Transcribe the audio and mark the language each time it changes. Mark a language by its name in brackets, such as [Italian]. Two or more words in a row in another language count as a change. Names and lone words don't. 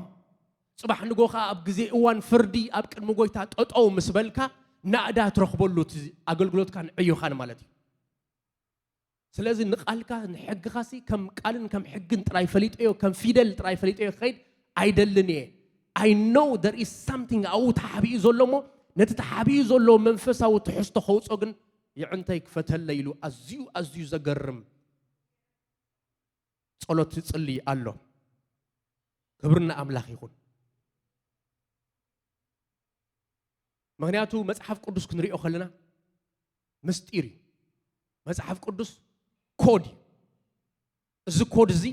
[Tigrinya] ጽባሕ ንጎኻ ኣብ ግዜ እዋን ፍርዲ ኣብ ቅድሚ ጎይታ ጠጠው ምስ በልካ ናዕዳ ትረኽበሉ ኣገልግሎትካ ንዕዩኻን ማለት እዩ ስለዚ ንቃልካ ንሕግኻሲ ከም ቃልን ከም ሕግን ጥራይ ፈሊጠዮ ከም ፊደል ጥራይ ፈሊጠዮ ከይድ አይደልን [English] I know there is something [Tigrinya] ኣብኡ ተሓቢኡ ዘሎ ሞ ነቲ ተሓቢኡ ዘሎ መንፈሳዊ ትሕዝቶ ከውፆ ግን ይዕንተይ ክፈተለ ኢሉ ኣዝዩ ዘገርም ጸሎት ይጽልይ ኣሎ ክብርና ኣምላኽ ይኹን ምክንያቱ መጽሓፍ ቅዱስ ክንሪኦ ከለና ምስጢር እዩ መጽሓፍ ቅዱስ ኮድ እዚ ኮድ እዚ